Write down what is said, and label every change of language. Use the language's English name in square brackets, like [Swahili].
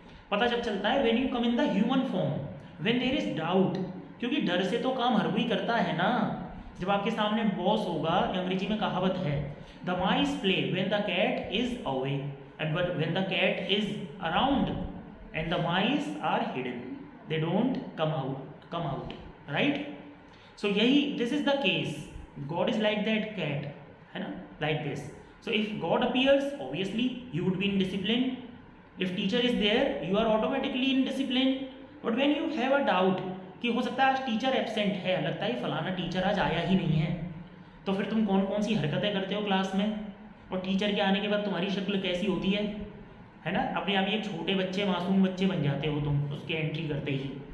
[Hindi] पता जब चलता है [English] when you come in the human form, when there is doubt, [Hindi] क्योंकि डर से तो काम हर कोई करता है ना। जब आपके सामने बॉस होगा, अंग्रेजी में कहावत है, [English] The mice play when the cat is away and but when the cat is around and the mice are hidden, they don't come out, right? So this is the case, God is like that cat, [Hindi] है ना, [English] like this. So if God appears, obviously you would be in discipline. If teacher is there, you are automatically in discipline. But when you have a doubt [Hindi] कि हो सकता है आज teacher absent है, लगता है फलाना टीचर आज आया ही नहीं है, तो फिर तुम कौन कौन सी हरकतें करते हो क्लास में, और टीचर के आने के बाद तुम्हारी शक्ल कैसी होती है ना? अपने आप एक छोटे बच्चे, मासूम बच्चे बन जाते हो तुम उसके एंट्री करते ही।